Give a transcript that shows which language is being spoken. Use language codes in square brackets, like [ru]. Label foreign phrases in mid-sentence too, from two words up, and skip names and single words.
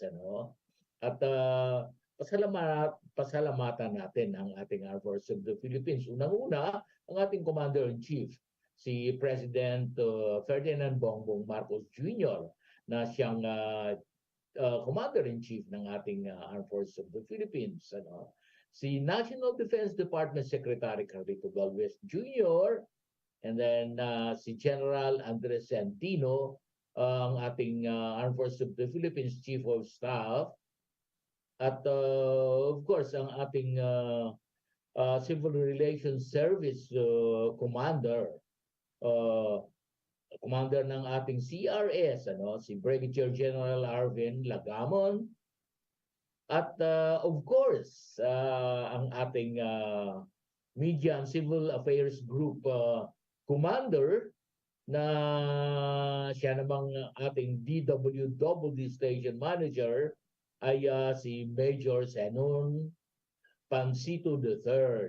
[tl] At pasalamatan natin ang ating Armed Forces of the Philippines. Unang-una, ang ating [en] Commander-in-Chief, [tl] si President Ferdinand Bongbong Marcos Jr. na siyang [en] Commander-in-Chief [tl] ng ating Armed Forces of the Philippines. Si [en] National Defense Department Secretary [tl] Carlito Galvez Jr. [en] and then [tl] si General Andres Centino, ang ating Armed Forces of the Philippines Chief of Staff. [en] At of course, [tl] ang ating [en] Civil Relations Service Commander, [tl] Commander ng ating CRS, si Brigadier General Arvin Lagamon. At [en] of course, [tl] ang ating Media and Civil Affairs Group Commander na siya namang ating DWDD [en] Station Manager [tl] ay si Major Zenon Pansito III.